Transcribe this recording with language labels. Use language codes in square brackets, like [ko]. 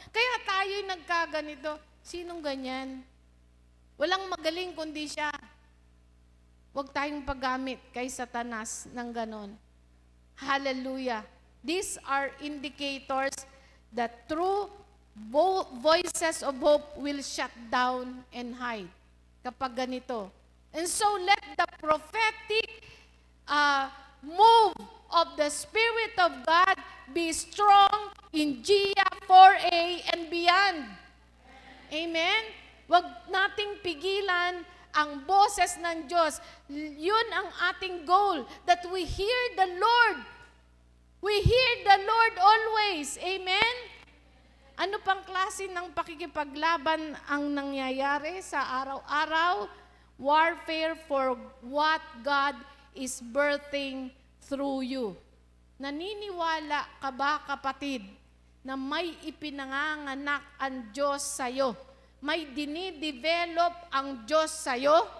[tl] Kaya tayo'y nagkaganito. Sinong ganyan? Walang magaling kundi siya. Huwag tayong paggamit kay Satanas ng ganon. Hallelujah. [en] These are indicators that true voices of hope will shut down and hide [tl] kapag ganito. [en] And so let the prophetic move of the Spirit of God be strong in GIA 4A and beyond. Amen? [tl] Huwag nating pigilan ang boses ng Diyos. Yun ang ating [en] goal, that we hear the Lord. We hear the Lord always. [tl] Amen? Ano pang klase ng pakikipaglaban ang nangyayari sa araw-araw? [en] Warfare for what God is birthing through you. [tl] Naniniwala ka ba, kapatid, na may ipinanganganak ang Diyos sa'yo? May dinidevelop ang Diyos sa'yo?